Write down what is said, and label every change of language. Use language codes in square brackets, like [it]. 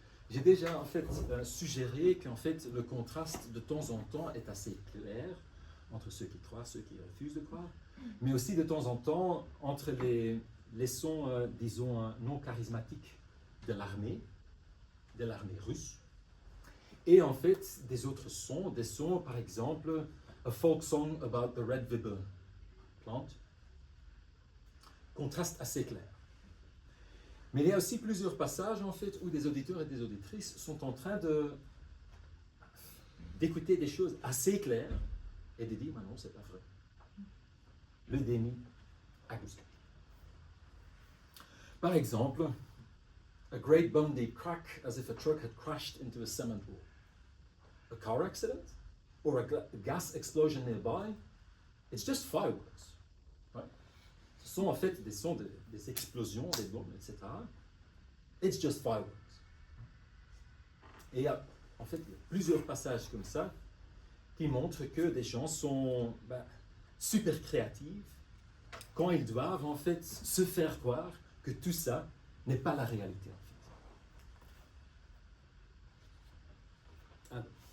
[fr] J'ai déjà, en fait, suggéré qu'en fait, le contraste, de temps en temps, est assez clair entre ceux qui croient, ceux qui refusent de croire, mais aussi, de temps en temps, entre les sons, disons, non charismatiques de l'armée russe, et en fait, des autres sons, des sons, par exemple, [en] a folk song about the red viburnum plant. [fr] Contraste assez clair. Mais il y a aussi plusieurs passages, en fait, où des auditeurs et des auditrices sont en train d'écouter des choses assez claires et de dire, mais non, c'est pas vrai. Le déni acoustique. Par exemple, [en] a great Bundy crack as if a truck had crashed into a cement wall. A car accident? Or a gas explosion nearby, it's just fireworks. Right? [fr] Ce sont en fait des sons des explosions, des bombes, etc. [en] It's just fireworks. [fr] Et il y a en fait plusieurs passages comme ça qui montrent que des gens sont super créatifs quand ils doivent en fait se faire croire que tout ça n'est pas la réalité en fait.